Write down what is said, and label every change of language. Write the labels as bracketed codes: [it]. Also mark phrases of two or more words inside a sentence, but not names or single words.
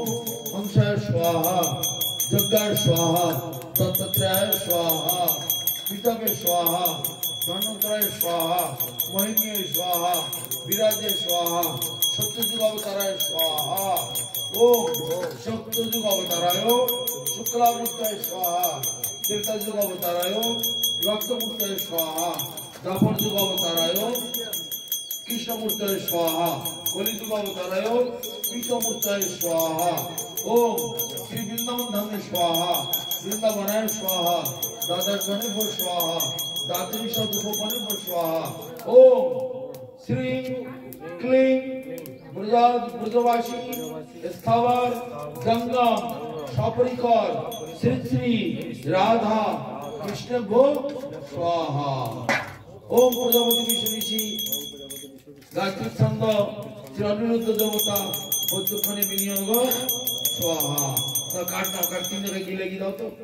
[sa] হংসায় স্বাহা যজ্ঞায় স্বাহা দত্তাত্রেয়ায় স্বাহা পিতাবে স্বাহা ধন্বন্তরায় স্বাহা মোহিনীয় স্বাহা বিরাজে স্বাহা সত্যযুগ অবতারায় স্বাহা ওম সত্যযুগ অবতারায় শুক্লাবৃত্তায় স্বাহা ত্রেতাযুগ অবতারায় রক্তমূর্তায় স্বাহা দ্বাপর যুগ অবতারায় কৃষ্ণমূর্তায় স্বাহা কলিযুগ অবতারায় পীতমূর্তায় স্বাহা ওম শ্রী বৃন্দাবন ধামে স্বাহা বৃন্দাবনায় স্বাহা দ্বাদশগণে স্বাহা দ্বাদশোপনে স্বাহা ওম শ্রী ক্লিং ব্রজবাসী স্থাবর গঙ্গা সপরিকর শ্রী শ্রী রাধা কৃষ্ণ ভোগ স্বাহা ওম প্রজাপতি বিষ্ণু গায়ত্রী ছন্দ শ্রী অনিরুদ্ধ দেবতা মধ্যখানে বিনিয়োগ স্বাহা [bn] কাট নাও কাট তিন জায়গায় গিয়ে লেগে দাও তো